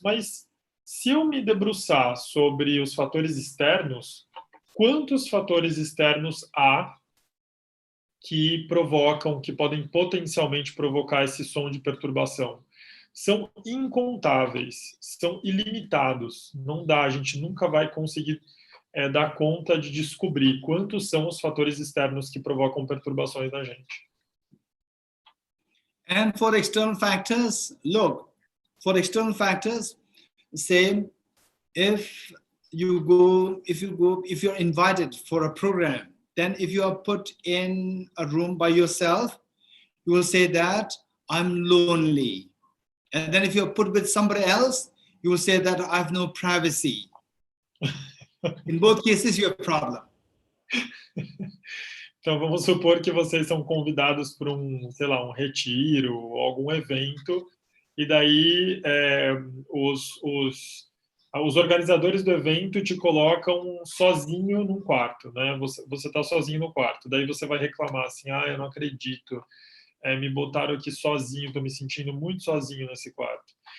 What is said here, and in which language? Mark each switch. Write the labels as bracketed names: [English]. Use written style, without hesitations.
[Portuguese] Mas se eu me debruçar sobre os fatores externos, quantos fatores externos há que provocam, que podem potencialmente provocar esse som de perturbação? São incontáveis, são ilimitados. Não dá, a gente nunca vai conseguir dar conta de descobrir quantos são os fatores externos que provocam perturbações na gente. [English] And for external factors, look, for external factors, say if you're invited for a program, then if you are put in a room by yourself, you will say that I'm lonely. And then if you're put with somebody else, you will say that I have no privacy. In both cases, you have a problem. [Portuguese] Então, vamos supor que vocês são convidados para um retiro ou algum evento, e daí os organizadores do evento te colocam sozinho num quarto, né? Você está sozinho no quarto, daí você vai reclamar assim, eu não acredito, me botaram aqui sozinho, estou me sentindo muito sozinho nesse quarto.